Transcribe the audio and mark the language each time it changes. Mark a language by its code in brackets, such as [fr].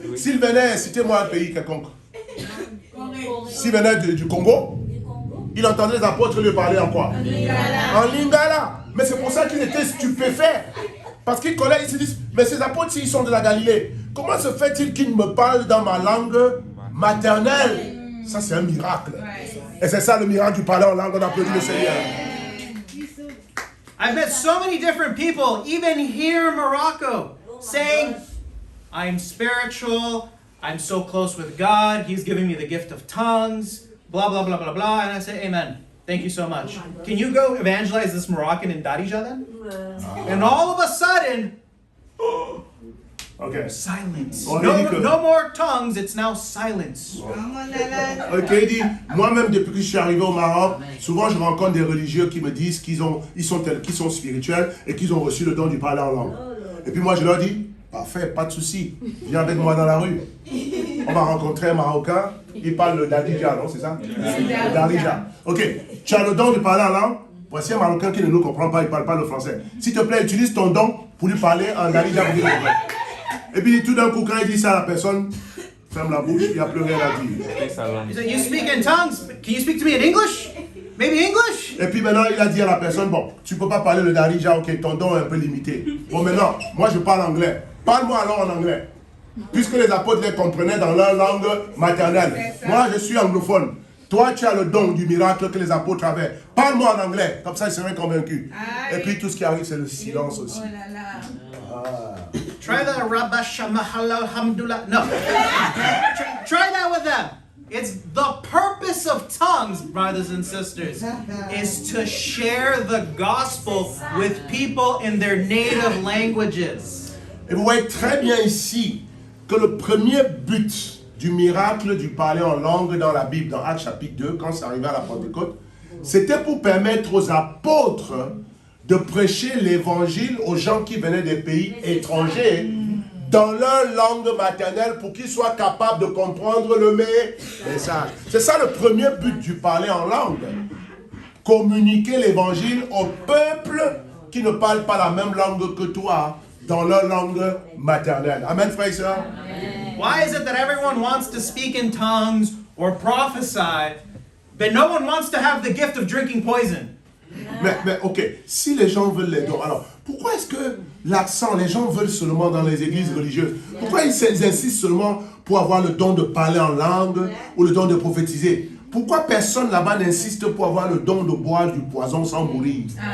[fr] S'il venait, citez-moi un pays quelconque. S'il venait du Congo, il entendait les apôtres lui parler en quoi? En lingala. Mais c'est pour ça qu'ils étaient stupéfaits. Parce qu'ils connaissent, ils se disent, mais ces apôtres, ils sont de la Galilée. Comment se fait-il qu'ils me parlent dans ma langue maternelle? Ça, c'est un miracle. Et c'est ça le miracle du parler en langue. On applaudit le Seigneur. [en] I've met so many different people, even here in Morocco, saying, I'm spiritual, I'm so close with God, He's giving me the gift of tongues, blah, blah, blah, blah, blah. And I say, amen. Thank you so much. Can you go evangelize this Moroccan in Darija then? And all of a sudden, Ok. silence. [fr] On [en] No, [fr] dit que- [en] no more tongues, it's now silence. [fr] Ok, il dit, moi-même depuis que je suis arrivé au Maroc, souvent je rencontre des religieux qui me disent qu'ils sont spirituels et qu'ils ont reçu le don du parler en langue. Et puis moi je leur dis, parfait, pas de souci, viens avec moi dans la rue. On va rencontrer un Marocain, il parle le Darija, non, c'est ça? Le Darija. Ok, tu as le don de parler en langue. Voici un Marocain qui ne nous comprend pas, il ne parle pas le français. S'il te plaît, utilise ton don pour lui parler en Darija pour qu'il comprenne. Et puis tout d'un coup, quand il dit ça à la personne, ferme la bouche, il n'y a plus rien à dire. [en] He said, you speak in tongues? Can you speak to me in English? Maybe English? [fr] Et puis maintenant, il a dit à la personne, bon, tu ne peux pas parler le Darija, ok, ton don est un peu limité. Bon, maintenant, moi je parle anglais. Parle-moi alors en anglais. Puisque les apôtres les comprenaient dans leur langue maternelle. Moi, je suis anglophone. Toi, tu as le don du miracle que les apôtres avaient. Parle-moi en anglais. Comme ça, ils seraient convaincus. Et puis tout ce qui arrive, c'est le silence aussi. [en] Try the [ar] Rabba Shamahala Hamdullah. [en] No. Try that with them. It's the purpose of tongues, brothers and sisters, is to share the gospel with people in their native languages. [fr] Et vous voyez très bien ici que le premier but du miracle du parler en langue dans la Bible, dans Actes chapitre 2, quand c'est arrivé à la Pentecôte, c'était pour permettre aux apôtres de prêcher l'évangile aux gens qui venaient des pays étrangers dans leur langue maternelle pour qu'ils soient capables de comprendre le message. C'est ça le premier but du parler en langue. Communiquer l'évangile au peuple qui ne parle pas la même langue que toi dans leur langue maternelle. Amen, frère et sœurs. [en] Why is it that everyone wants to speak in tongues or prophesy, but no one wants to have the gift of drinking poison? [fr] Mais ok, si les gens veulent les dons, alors pourquoi est-ce que l'accent, les gens veulent seulement dans les églises religieuses? Pourquoi ils insistent seulement pour avoir le don de parler en langue ou le don de prophétiser? Pourquoi personne là-bas n'insiste pour avoir le don de boire du poison sans mourir?